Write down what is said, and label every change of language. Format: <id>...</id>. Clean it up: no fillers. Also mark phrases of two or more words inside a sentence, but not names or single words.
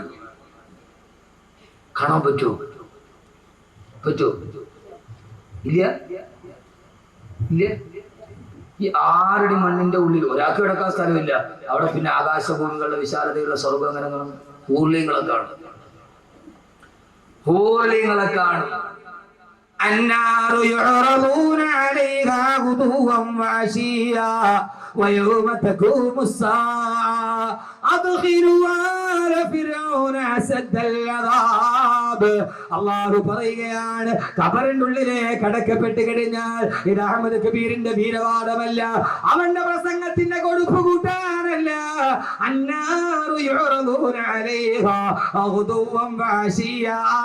<ml>കാണാൻ പറ്റുമോ? ഇല്ല ഇല്ല. ഈ 6 അടി മണ്ണിന്റെ ഉള്ളിൽ ഒരാൾക്ക് കിടക്കാൻ സ്ഥലമില്ല. അവിടെ പിന്നെ ആകാശഭൂമികളുടെ വിശാലതയുള്ള സ്വർഗം എങ്ങനെ കാണും? ഹൂർലിങ്ങളെ കാണും. ഹൂർലിങ്ങളെ കാണും.</ml> <ar>النار يعرضون عليها غدوا وعشيا ويوم تقوم الساعة أدخلوا آل فرعون أشد العذاب.</ar> <ml>അള്ളാഹു പറയുകയാണ്, ഖബറിനുള്ളിലെ കടക്കപ്പെട്ട് കഴിഞ്ഞാൽ ഇത് അഹമ്മദ് കബീറിന്റെ വീരവാദമല്ല, അവന്റെ പ്രസംഗത്തിന്റെ കൊടുപ്പ് കൂട്ടാനല്ല.</ml> <ar>النار يعرضون عليها غدوا وعشيا.</ar>